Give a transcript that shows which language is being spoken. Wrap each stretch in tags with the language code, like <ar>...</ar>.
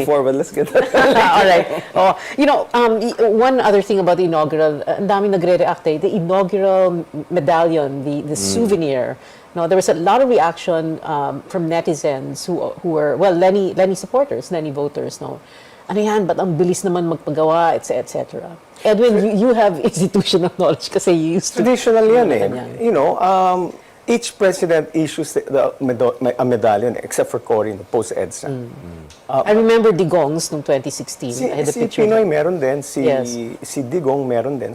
<en>before, but let's get that. All right. Oh, one other thing about the inaugural,</en> <tl>ang daming nagre-react eh,</tl> <en>the inaugural medallion, the souvenir. No, there was a lot of reaction from netizens who were, well, Lenny supporters, Lenny voters, no.</en> <tl>Ano yan, ba't ang bilis naman magpagawa, etc.</tl> <en>Edwin, you have institutional knowledge kasi you used to.</en> <tl>Traditional yan eh.</tl> <en>You know, each president issues a medallion except for Cory, post-EDSA. I remember Digong's noong 2016. I had a</en> <tl>Si</tl> <en>picture.</en> <tl>Pinoy meron din, si Digong meron din.</tl>